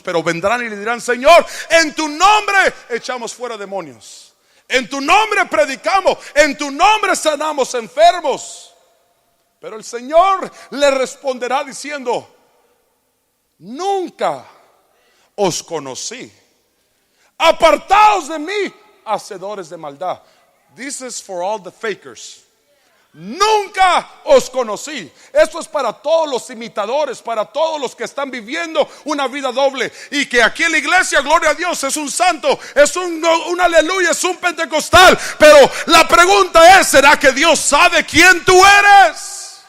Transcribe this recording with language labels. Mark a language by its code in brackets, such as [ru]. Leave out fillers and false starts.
[es] Pero vendrán y le dirán: Señor, en tu nombre echamos fuera demonios, en tu nombre predicamos, en tu nombre sanamos enfermos. Pero el Señor le responderá diciendo: nunca os conocí. Apartaos de mí, hacedores de maldad. [en] This is for all the fakers. [es] Nunca os conocí. Esto es para todos los imitadores, para todos los que están viviendo una vida doble. Y que aquí en la iglesia, gloria a Dios, es un santo, es un aleluya, es un pentecostal. Pero la pregunta es, ¿será que Dios sabe quién tú eres?